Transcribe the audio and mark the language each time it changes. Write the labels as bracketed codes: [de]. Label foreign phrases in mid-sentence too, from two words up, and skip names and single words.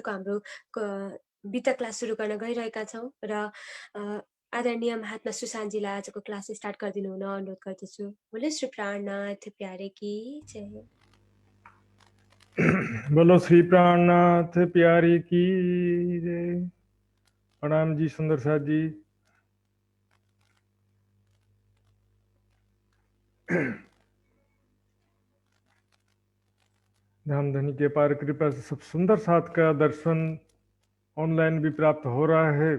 [ne] आजको हाम्रो बिटा क्लास सुरु गर्न गइरहेका छौँ र आदरणीय महात्मा सुशान्तजीलाई आजको [en] class start [ne] गरिदिनु हुन अनुरोध गर्दछु। [hi] बोले श्री प्राणनाथ प्यारे की जय। बोलो श्री प्राणनाथ प्यारी की जय। प्रणाम जी सुंदर साथ जी। धामधनी के पार कृपा से सब सुंदर साथ का दर्शन ऑनलाइन भी प्राप्त हो रहा है।